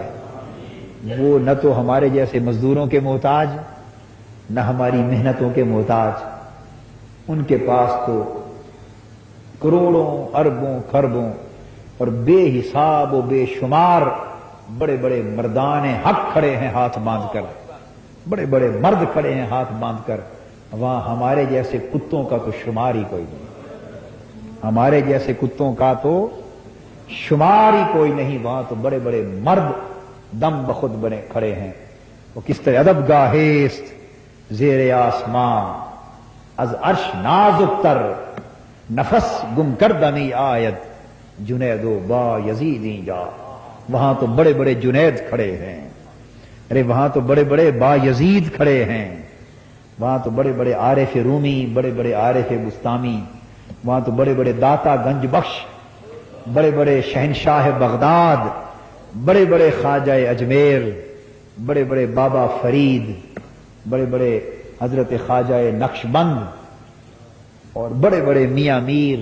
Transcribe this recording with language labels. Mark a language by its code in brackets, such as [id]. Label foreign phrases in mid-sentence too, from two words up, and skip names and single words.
[ur] وہ نہ تو ہمارے جیسے مزدوروں کے محتاج، نہ ہماری محنتوں کے محتاج، ان کے پاس تو کروڑوں، اربوں، خربوں اور بے حساب و بے شمار بڑے بڑے مردان حق کھڑے ہیں ہاتھ باندھ کر، بڑے بڑے مرد کھڑے ہیں ہاتھ باندھ کر۔ وہاں ہمارے جیسے کتوں کا تو شمار ہی کوئی نہیں، ہمارے جیسے کتوں کا تو شمار ہی کوئی نہیں، وہاں تو بڑے بڑے مرد دم بخود بنے کھڑے ہیں۔ وہ کس طرح [fa] ادب گاہیست زیر آسمان، از عرش نازک تر، نفس گم کردمی آید، جنید و با یزیدی جا۔ [ur] وہاں تو بڑے بڑے جنید کھڑے ہیں، ارے وہاں تو بڑے بڑے با یزید کھڑے ہیں، وہاں تو بڑے بڑے عارف رومی، بڑے بڑے عارف بستامی، وہاں تو بڑے بڑے داتا گنج بخش، بڑے بڑے شہنشاہ بغداد، بڑے بڑے خواجہ اجمیر، بڑے بڑے بابا فرید، بڑے بڑے حضرت خواجہ نقش بند، اور بڑے بڑے میاں میر،